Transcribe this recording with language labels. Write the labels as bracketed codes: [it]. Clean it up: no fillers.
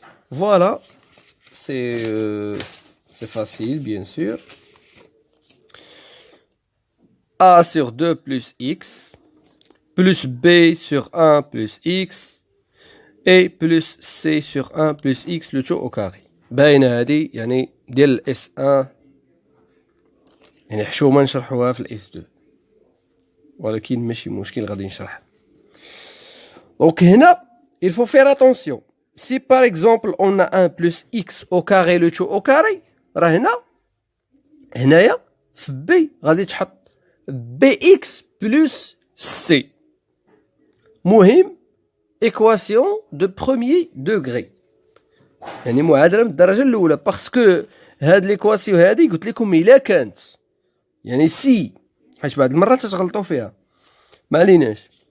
[fr] Voilà, c'est facile, bien sûr. A sur 2 plus x, plus b sur 1 plus x, et plus c sur 1 plus x, le tout au carré. [ar] باينة هذه يعني ديال الاس 1 يعني حشومه نشرحوها في الاس 2 ولكن ماشي مشكل غادي نشرح. دونك هنا [fr] il faut faire attention. Si par exemple on a 1 plus x au carré le tout au carré [ar] راه هنايا في b غادي تحط [fr] bx plus c. [ar] مهم [fr] équation de premier degré [ar] يعني معادله من الدرجه الاولى باسكو هاد ليكواسيون هادي قلت لكم الا كانت يعني سي حيت بعض المرات تغلطوا فيها ما عليناش.